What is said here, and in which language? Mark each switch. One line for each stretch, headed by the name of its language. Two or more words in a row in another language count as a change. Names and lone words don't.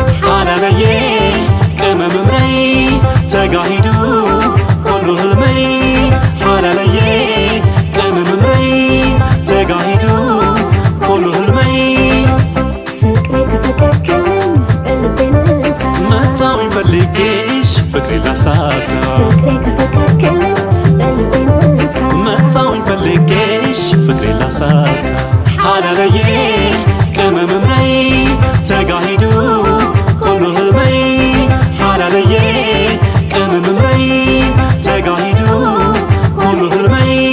Tigrinya: ዓለመየ ቅመም እምረይ ተጋሂዱ ኩሉ ህልመይ። ዓለመየ ቅመም እምረይ ተጋሂዱ ኩሉ ህልመይ።
Amharic: ፍቅሬ ከፈቀድክልኝ በልቤ ንካ። መጣሁኝ ፈልጌሽ ፍቅሬ ላሳካ። ፍቅሬ ከፈቀድክልኝ በልቤ ንካ። መጣሁኝ ፈልጌሽ ፍቅሬ ላሳካ።
Tigrinya: ሓላለየ ቅመም እምነይ ተጋሂዱ ኩሉ ህልመይ። ሓላለየ ቅመም እምነይ ተጋሂዱ ኩሉ ህልመይ።